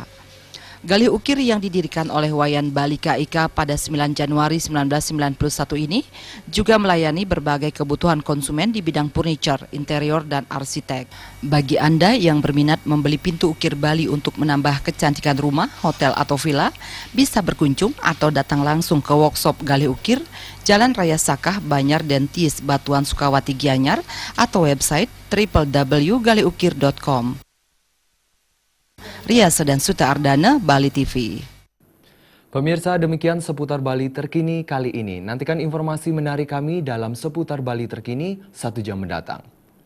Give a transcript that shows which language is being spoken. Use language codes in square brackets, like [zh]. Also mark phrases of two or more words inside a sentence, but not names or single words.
[id] Galih Ukir yang didirikan oleh Wayan Bali KIK pada 9 Januari 1991 ini juga melayani berbagai kebutuhan konsumen di bidang furniture, interior, dan arsitek. Bagi Anda yang berminat membeli pintu ukir Bali untuk menambah kecantikan rumah, hotel, atau villa, bisa berkunjung atau datang langsung ke workshop Galih Ukir, Jalan Raya Sakah, Banyar Dentis, Batuan Sukawati Gianyar, atau website www.galihukir.com. Ria Sedan Suta Ardana, Bali TV. Pemirsa, demikian seputar Bali terkini kali ini. Nantikan informasi menarik kami dalam seputar Bali terkini 1 jam mendatang.